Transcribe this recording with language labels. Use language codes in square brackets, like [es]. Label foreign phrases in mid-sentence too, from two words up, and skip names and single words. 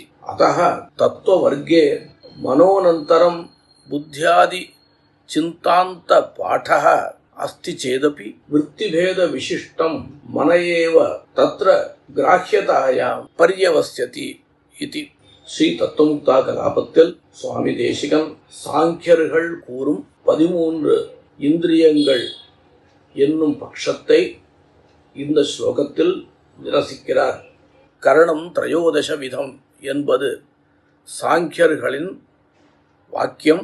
[sa] अतः तत्त्ववर्गे मनोनन्तरं बुद्ध्यादि चिन्तान्त पाठः अस्ति चेदपि वृत्तिभेद विशिष्टं मन एव तत्र ग्राह्यतायां पर्यवस्यति इति। [ta] ஸ்ரீ தத்துவமுக்தா கலாபத்தில் சுவாமி தேசிகன் சாங்கியர்கள் கூறும் 13 இந்திரியங்கள் என்னும் பட்சத்தை இந்த ஸ்லோகத்தில் நிரசிக்கிறார். [sa] करणं त्रयोदश विधम् [ta] என்பது சாங்கியர்களின் வாக்கியம்.